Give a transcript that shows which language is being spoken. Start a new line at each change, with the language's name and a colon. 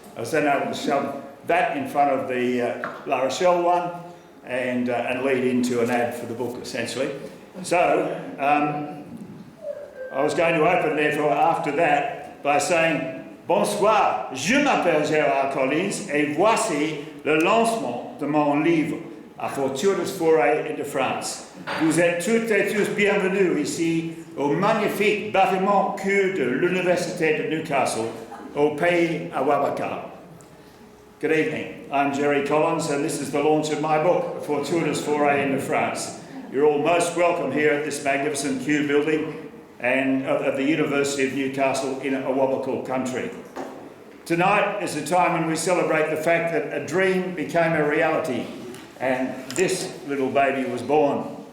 English: I was then able to shove that in front of the La Rochelle one and lead into an ad for the book, essentially. So I was going to open, therefore, after that by saying,
French: "Bonsoir, je m'appelle Gerry Collins, et voici le lancement de mon livre,
English: A Fortuitous Foray into France.
French: Vous êtes toutes et tous bienvenus ici au magnifique bâtiment cul de l'Université de Newcastle, au pays Awabaka."
English: Good evening, I'm Gerry Collins, and this is the launch of my book, A Fortuitous Foray into France. You're all most welcome here at this magnificent Kew building and of the University of Newcastle in Awabakal country. Tonight is a time when we celebrate the fact that a dream became a reality, and this little baby was born.